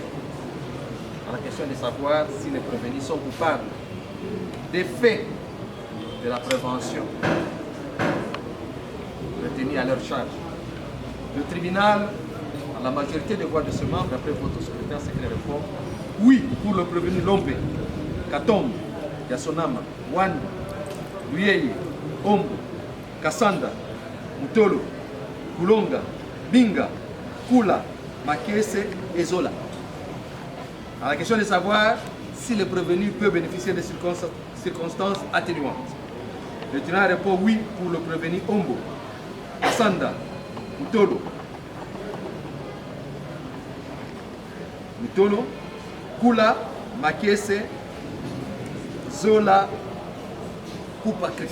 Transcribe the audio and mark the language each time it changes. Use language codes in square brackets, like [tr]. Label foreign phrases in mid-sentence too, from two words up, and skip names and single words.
[fr] À la question de savoir si les prévenus sont coupables des faits de la prévention retenus à leur charge. Le tribunal, à la majorité des voix de ce membre, après votre secrétaire secret répond oui pour le prévenu Lombe, Katombe, Yasonama, Wanda, Luyeye, Ombo, Kassanda, Mutolo, Kulonga, Binga, Kula, Makese et Zola. À la question de savoir si le prévenu peut bénéficier des circonstances atténuantes. Le tribunal répond oui pour le prévenu Ombo, Kassanda, Mutolo, Kula, Makese Zola Pupa Chris.